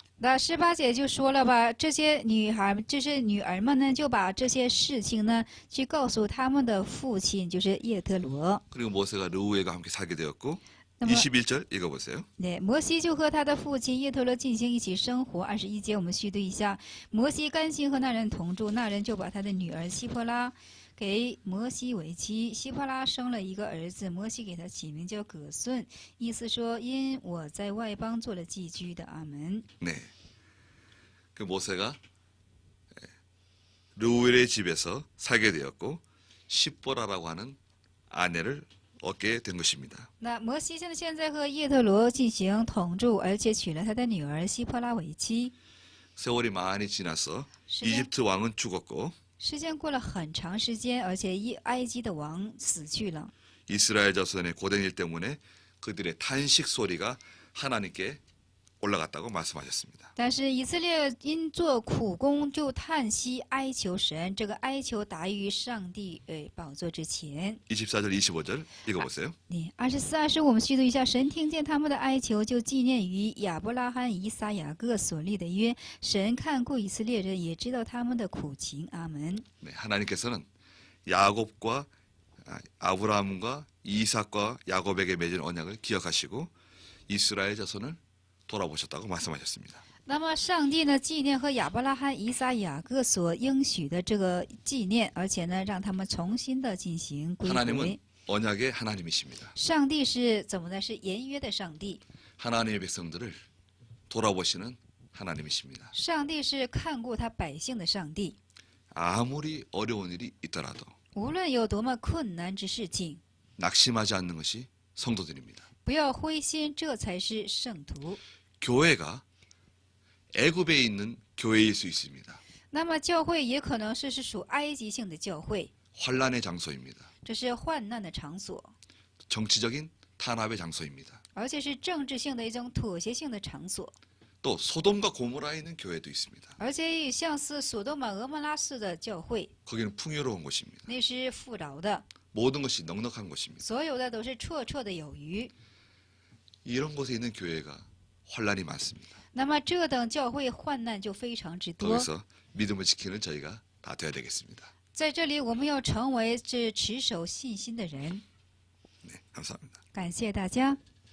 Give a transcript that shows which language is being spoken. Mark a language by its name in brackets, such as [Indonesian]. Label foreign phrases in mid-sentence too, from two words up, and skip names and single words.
[Chinese] 那18节就说了吧，这些女儿们呢，就把这些事情呢去告诉他们的父亲，就是叶特罗。 [Korean] 그리고 모세가 루엘과 함께 살게 되었고 [Chinese] 那么 [Korean] 21절 읽어보세요. [Chinese] 对，摩西就和他的父亲叶特罗进行一起生活。21节我们细读一下，摩西甘心和那人同住，那人就把他的女儿希波拉给摩西为妻。希波拉生了一个儿子，摩西给他起名叫葛顺，意思说因我在外邦做了寄居的。阿门。 [Korean] 네. 그 모세가 루엘의 집에서 살게 되었고 십보라라고 하는 아내를 얻게 된 것입니다. [Chinese] 那摩西现在和叶特罗进行同住，而且娶了他的女儿希波拉为妻。 [Korean] 세월이 많이 지나서 [Chinese] 时间 [Korean] 이집트 왕은 죽었고 [Chinese] 时间过了很长时间，而且埃及的王死去了。 [Korean] 이스라엘 자손의 고된 일 때문에 그들의 탄식 소리가 하나님께 올라갔다고 말씀하셨습니다. [Chinese] 但是以色列因做苦工，就叹息哀求神，这个哀求达于上帝宝座之前。 [Korean] 24절 25절 읽어보세요. [Chinese] 你24、25，我们细读一下。神听见他们的哀求，就纪念于亚伯拉罕、以撒、雅各所立的约。神看顾以色列人，也知道他们的苦情。阿门。 [Korean] 네, 하나님께서는 야곱과 아브라함과 이삭과 야곱에게 맺은 언약을 기억하시고 이스라엘 자손을 돌아보셨다고 말씀하셨습니다. [Chinese] 那么上帝呢，纪念和亚伯拉罕、以撒、雅各所应许的这个纪念，而且呢，让他们重新的进行归 [Korean] 하나님은 [Chinese] 回。 [Korean] 언약의 하나님이십니다. [Chinese] 上帝是怎么的？是言约的上帝。 [Korean] 하나님의 백성들을 돌아보시는 하나님이십니다. [Chinese] 上帝是看顾他百姓的上帝。 [Korean] 아무리 어려운 일이 있더라도 [Chinese] 无论有多么困难之事情， [Korean] 낙심하지 않는 것이 성도들입니다. [Chinese] 不要灰心，这才是圣徒。 [Korean] 교회가 애굽에 있는 교회일 수 있습니다. [Chinese] 那么教会也可能是属埃及性的教会， [Korean] 환란의 장소입니다. [Chinese] 这是患难的场所， [Korean] 정치적인 탄압의 장소입니다. [Chinese] 而且是政治性的一种妥协性的场所， [Korean] 또 소돔과 고모라에 있는 교회도 있습니다. [Chinese] 而且也像是索多玛、俄摩拉式的教会， [Korean] 거기는 풍요로운 곳입니다. [Chinese] 那是富饶的， [Korean] 모든 것이 넉넉한 곳입니다. [Chinese] 所有的都是绰绰的有余。 [Korean] 이런 곳에 있는 교회가 환란이 많습니다. [Chinese] 那么这等教会患难就非常之多。 [Korean] 거기서 믿음을 지키는 저희가 다 돼야 되겠습니다. [Chinese] 在这里，我们要成为这持守信心的人。 [Korean] 네. 감사합니다. [Chinese] 感谢大家。